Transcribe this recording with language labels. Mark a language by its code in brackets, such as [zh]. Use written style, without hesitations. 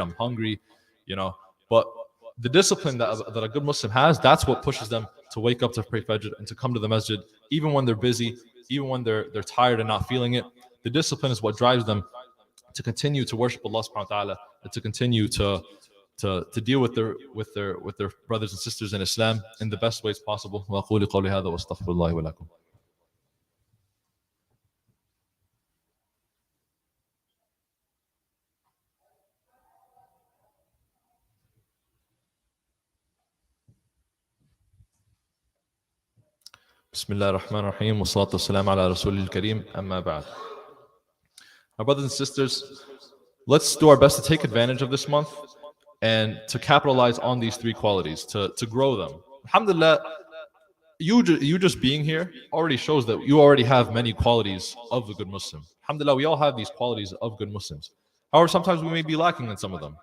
[en] I'm hungry, But the discipline that a good Muslim has, that's what pushes them to wake up to pray Fajr and to come to the masjid, even when they're busy, even when they're tired and not feeling it. The discipline is what drives them to continue to worship Allah subhanahu wa ta'ala, and to continue to deal with their brothers and sisters in Islam in the best ways possible. [ar] وأقول قولي هذا وأستغفر الله ولكم. بسم الله الرحمن الرحيم والصلاة والسلام على رسول الكريم أما بعد. [en] My brothers and sisters, let's do our best to take advantage of this month and to capitalize on these three qualities, to grow them. Alhamdulillah, you just being here already shows that you already have many qualities of a good Muslim. Alhamdulillah, we all have these qualities of good Muslims. However, sometimes we may be lacking in some of them.